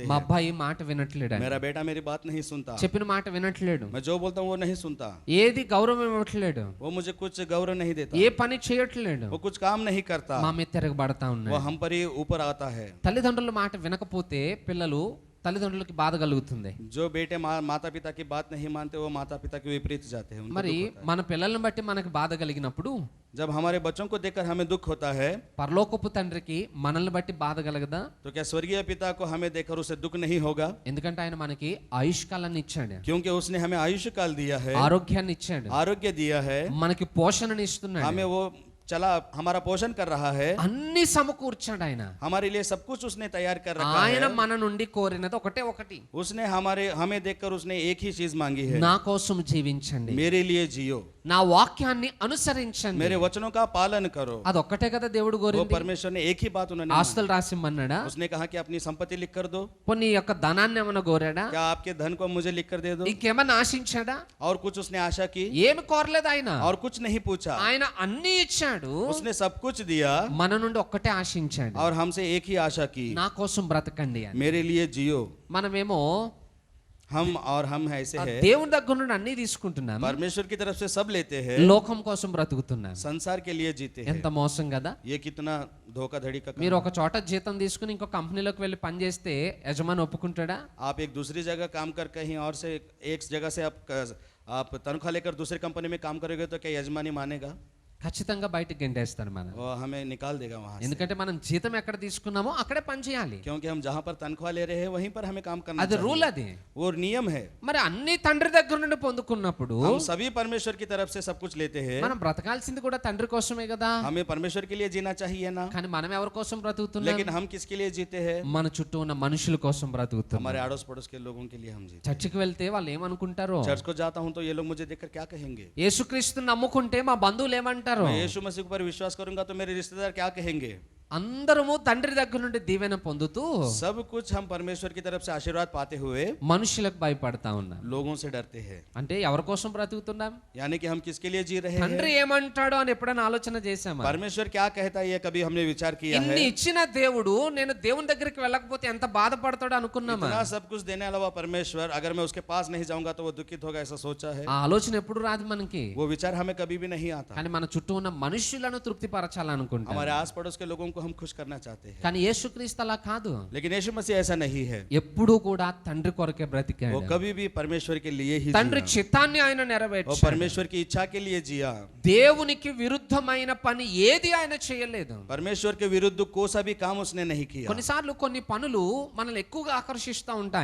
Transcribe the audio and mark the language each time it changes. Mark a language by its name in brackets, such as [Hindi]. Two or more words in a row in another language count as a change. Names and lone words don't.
[Telugu] మా [Hindi] हैं. [Telugu] అబ్బాయి మాట వినట్లేడు, [Hindi] मेरा बेटा मेरी बात नहीं सुनता. [Telugu] చెప్పిన మాట వినట్లేడు, [Hindi] मैं जो बोलता हूँ वो नहीं सुनता. [Telugu] ఏది గౌరవం ఇవ్వట్లేడు, [Hindi] वो मुझे कुछ गौरव नहीं देता. [Telugu] ఏ పని చేయట్లేడు, [Hindi] वो कुछ काम नहीं करता. [Telugu] మా మీద తిరగబడతా [Hindi] वो [Telugu] ఉన్నాడు. [Hindi] हम पर ही ऊपर आता है. [Telugu] తల్లిదండ్రుల మాట వినకపోతే పిల్లలు తల్లిదండ్రులకి బాధ కలుగుతుంది. [Hindi] जो बेटे माता पिता की बात नहीं मानते वो माता पिता के विपरीत जाते हैं. उनको [Telugu] మరి [Hindi] दुख होता है. [Telugu] మన పిల్లల్ని బట్టి మనకు బాధ కలిగినప్పుడు [Hindi] जब हमारे बच्चों को देखकर हमें दुख होता है [Telugu] పరలోకపు తండ్రికి మనల్ని బట్టి బాధ కలగదా? [Hindi] तो क्या स्वर्गीय पिता को हमें देखकर उसे दुख नहीं होगा? [Telugu] ఎందుకంటే ఆయన మనకి ఆయుష్కాలాన్ని ఇచ్చాడు, [Hindi] क्योंकि उसने हमें आयुष्य काल दिया है, [Telugu] ఆరోగ్యాన్ని ఇచ్చాడు, [Hindi] आरोग्य दिया है, [Telugu] మనకి పోషణని ఇస్తున్నాడు, [Hindi] हमें वो चला, हमारा पोषण कर रहा है, [Telugu] అన్ని సమకూర్చాడు ఆయన. [Hindi] हमारे लिए सब कुछ उसने तैयार कर रखा [Telugu] ఆయన [Hindi] है। [Telugu] మన నుండి కోరినది ఒకటి, [Hindi] उसने हमें देखकर उसने एक ही चीज मांगी है, [Telugu] నా కోసం జీవించండి, [Hindi] मेरे लिए जियो, [Telugu] నా వాక్యాన్ని అనుసరించండి. [Hindi] मेरे वचनों का पालन करो। [Telugu] అదొక్కటే కదా దేవుడు [Hindi] वो [Telugu] కోరింది. [Hindi] परमेश्वर ने एक ही बात उन्होंने मांगी। [Telugu] ఆస్తులు రాసిమ్మన్నాడా? [Hindi] उसने कहा कि अपनी संपत्ति लिख कर दो। [Telugu] కొన్ని యొక్క ధనాన్ని ఏమైనా కోరాడా? [Hindi] क्या आपके धन को मुझे लिख कर दे दो? [Telugu] ఇంకేమైనా ఆశించాడా? [Hindi] और कुछ उसने आशा की? [Telugu] ఏమి కోరలేదు ఆయన. [Hindi] और कुछ नहीं पूछा, [Telugu] ఆయన అన్ని ఇచ్చాడు, [Hindi] उसने सब कुछ दिया [Telugu] మన నుండి ఒక్కటే ఆశించాడు, [Hindi] और हमसे एक ही आशा की, [Telugu] నా కోసం బ్రతకండి అని. [Hindi] मेरे लिए जियो। [Telugu] మనమేమో [Hindi] हम ऐसे हैं, [Telugu] దేవుని దగ్గర నుండి అన్ని తీసుకుంటున్నాం, [Hindi] परमेश्वर की तरफ से सब लेते हैं, [Telugu] లోకం కోసం బ్రతుకుతున్నాం. [Hindi] संसार के लिए जीते हैं। [Telugu] ఎంత మోసం కదా. [Hindi] ये कितना धोखाधड़ी का काम [Telugu] మీరు [Hindi] है। [Telugu] ఒక చోట జీతం తీసుకుని ఇంకో కంపెనీలోకి వెళ్ళి పని చేస్తే యజమాని ఒప్పుకుంటాడా? [Hindi] आप एक दूसरी जगह काम कर कहीं और से एक जगह से आप तनख्वाह लेकर दूसरी कंपनी में काम करोगे तो क्या यजमानी मानेगा? [Telugu] ఖచ్చితంగా బయటికి గెంటేస్తాడు మనం. [Hindi] वो हमें निकाल देगा वहां से, [Telugu] ఎందుకంటే మనం జీతం ఎక్కడ తీసుకున్నామో అక్కడే పని చేయాలి. [Hindi] क्योंकि हम जहां पर तनख्वाह ले रहे हैं वहीं पर हमें काम करना [Telugu] అది రూల్. [Hindi] चाहिए। [Telugu] అది [Hindi] वो नियम है। [Telugu] మరి అన్ని తండ్రి దగ్గర నుండి పొందుకున్నప్పుడు [Hindi] हम सभी परमेश्वर की तरफ से सब कुछ लेते हैं, [Telugu] మనం బ్రతకాల్సింది కూడా తండ్రి కోసమే కదా. [Hindi] हमें परमेश्वर के लिए जीना चाहिए ना, [Telugu] కానీ మనం ఎవరి కోసం బ్రతుకుతున్నాం? [Hindi] लेकिन हम किसके लिए जीते हैं? [Telugu] మన చుట్టూ ఉన్న మనుషుల కోసం బ్రతుకుతున్నాం. [Hindi] हमारे आड़ोस पड़ोस के लोगों के लिए हम जीते। [Telugu] చర్చికి వెళ్తే వాళ్ళు ఏమనుకుంటారో? [Hindi] चर्च को जाता हूं तो ये लोग मुझे देखकर क्या कहेंगे? [Telugu] యేసుక్రీస్తుని నమ్ముకుంటే మా బంధువులు ఏమంటారు? [Hindi] मैं यीशु मसीह पर विश्वास करूंगा तो मेरे रिश्तेदार क्या कहेंगे? [Telugu] అందరము తండ్రి దగ్గర నుండి దీవెన పొందుతూ [Hindi] सब कुछ हम परमेश्वर की तरफ से आशीर्वाद पाते हुए [Telugu] మనుషులకు భయపడతా ఉన్నాం. [Hindi] लोगों से डरते हैं। [Telugu] అంటే ఎవరి కోసం బ్రతుకుతున్నాం? [Hindi] यानी कि हम किसके लिए जी रहे हैं? [Telugu] తండ్రి ఏమంటాడో అని ఎప్పుడైనా ఆలోచన చేశామా? [Hindi] परमेश्वर क्या कहता है ये कभी हमने विचार किया है? [Telugu] ఇన్ని ఇచ్చిన దేవుడు నేను దేవుని దగ్గరికి వెళ్ళకపోతే ఎంత బాధపడతాడో అనుకున్నామా? [Hindi] इतना सब कुछ देने वाला परमेश्वर अगर मैं उसके पास नहीं जाऊंगा तो वो दुखित होगा, ऐसा सोचा है? [Telugu] ఆ ఆలోచన ఎప్పుడు రాదు మనకి. [Hindi] वो विचार हमें कभी भी नहीं आता। [Telugu] కానీ మన చుట్టూ ఉన్న మనుషులను తృప్తిపరచాలనుకుంటాం. [Hindi] हमारे आस पड़ोस के लोगों को हम खुश करना चाहते हैं, [Telugu] కానీ యేసుక్రీస్తు అలా కాదు. [Hindi] लेकिन यीशु मसीह ऐसा नहीं है। [Telugu] ఎప్పుడూ కూడా తండ్రి కొరకే [Hindi] वो [Telugu] బ్రతికాడు. [Hindi] कभी भी परमेश्वर के लिए ही [Telugu] తండ్రి [Hindi] जिया। [Telugu] చిత్తాన్ని ఆయన [Hindi] वो [Telugu] నెరవేర్చాడు. [Hindi] परमेश्वर की इच्छा के लिए जिया। [Telugu] దేవునికి విరుద్ధమైన పని ఏది ఆయన చేయలేదు. [Hindi] परमेश्वर के विरुद्ध कोई सा भी काम उसने नहीं किया। [Telugu] కొన్నిసార్లు కొన్ని పనులు మనల్ని ఎక్కువగా ఆకర్షిస్తూ ఉంటాయి.